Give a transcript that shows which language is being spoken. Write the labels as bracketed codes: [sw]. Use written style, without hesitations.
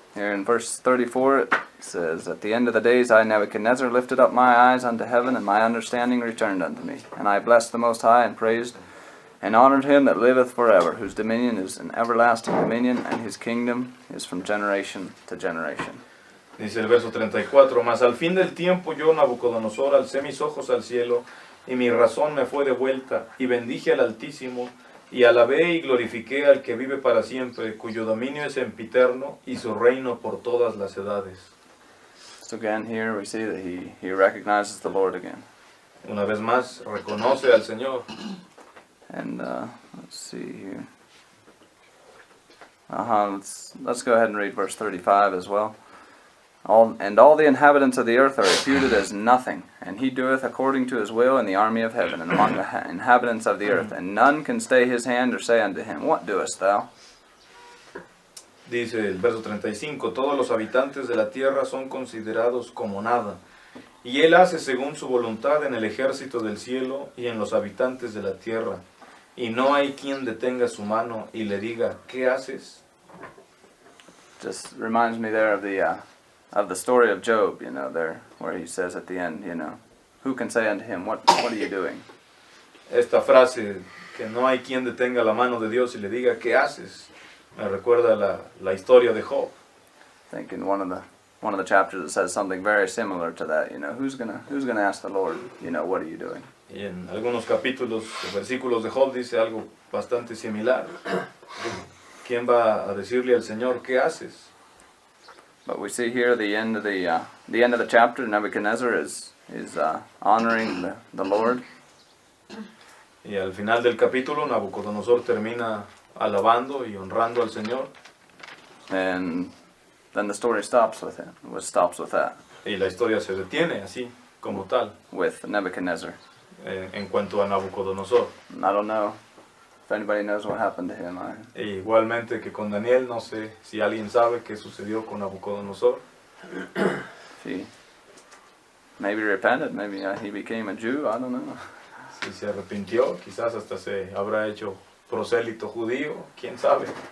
[en] Here in verse 34 it says, At the end of the days I, Nebuchadnezzar, lifted up my eyes unto heaven, and my understanding returned unto me. And I blessed the Most High, and praised and honored him that liveth forever, whose dominion is an everlasting dominion, and his kingdom is from generation to generation. [es] Dice el verso 34, Mas al fin del tiempo yo, Nabucodonosor, alcé mis ojos al cielo, y mi razón me fue devuelta, y bendije al Altísimo, y alabé y glorifiqué al que vive para siempre, cuyo dominio es sempiterno, y su reino por todas las edades. [en] So again here we see that he recognizes the Lord again. [es] una vez más reconoce al Señor. [en] And let's see here. Let's go ahead and read verse 35 as well. All the inhabitants of the earth are reputed as nothing, and he doeth according to his will in the army of heaven and among the inhabitants of the earth, and none can stay his hand or say unto him, What doest thou? [es] Dice el verso 35, todos los habitantes de la tierra son considerados como nada, y él hace según su voluntad en el ejército del cielo y en los habitantes de la tierra, y no hay quien detenga su mano y le diga, ¿qué haces? [en] Just reminds me there of the story of Job, there where he says at the end, who can say unto him, what are you doing? [es] Esta frase, que no hay quien detenga la mano de Dios y le diga, ¿qué haces? Me recuerda la historia de Job. [en] I think in one of the chapters it says something very similar to that. Who's gonna ask the Lord, what are you doing? [es] Y en algunos capítulos, versículos de Job dice algo bastante similar. ¿Quién va a decirle al Señor, ¿qué haces? [en] But we see here the end of the chapter. Nebuchadnezzar is honoring the Lord. [es] Y al final del capítulo, Nabucodonosor termina alabando y honrando al Señor. [en] And then the story stops with that. [es] Y la historia se detiene así, como tal, [en] With Nebuchadnezzar. [es] en cuanto a Nabucodonosor. [en] I don't know if anybody knows what happened to him. [es] E igualmente que con Daniel, no sé si alguien sabe qué sucedió con Nabucodonosor. [en] He maybe repented, maybe he became a Jew, I don't know. [es] Si se arrepintió, quizás hasta se habrá hecho prosélito judío, quién sabe.